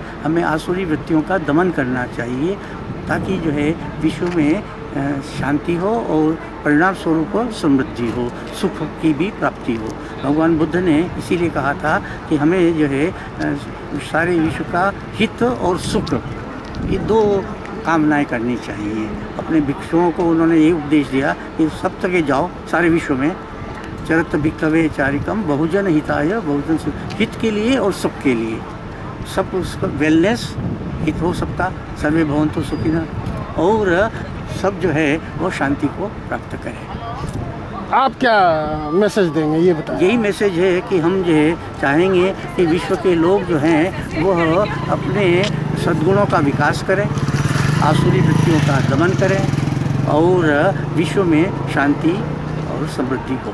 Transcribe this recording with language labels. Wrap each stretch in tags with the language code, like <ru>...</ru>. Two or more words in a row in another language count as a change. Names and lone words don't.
<hi>हमें आसुरी वृत्तियों का दमन करना चाहिए ताकि जो है विश्व में शांति हो और परिणाम स्वरूप समृद्धि हो, सुख की भी प्राप्ति हो। भगवान बुद्ध ने इसीलिए कहा था कि हमें जो है सारे विश्व का हित और सुख, ये 2 कामनाएं करनी चाहिए। अपने भिक्षुओं को उन्होंने ये उपदेश दिया कि सब जगह जाओ सारे विश्व में,</hi> <pi>चरत भिक्षवे चारिकम बहुजन हिताय,</pi> <hi>बहुजन हित के लिए और सुख के लिए, सब उसका वेलनेस, हित हो सबका,</hi> <sa>सर्वे भवन्तु सुखिनः,</sa> <hi>और सब जो है वो शांति को प्राप्त करें। आप क्या मैसेज देंगे ये बताएं। यही मैसेज है कि हम जो है चाहेंगे कि विश्व के लोग जो हैं वो अपने सद्गुणों का विकास करें, आसुरी वृत्तियों का दमन करें और विश्व में शांति और समृद्धि हो।</hi>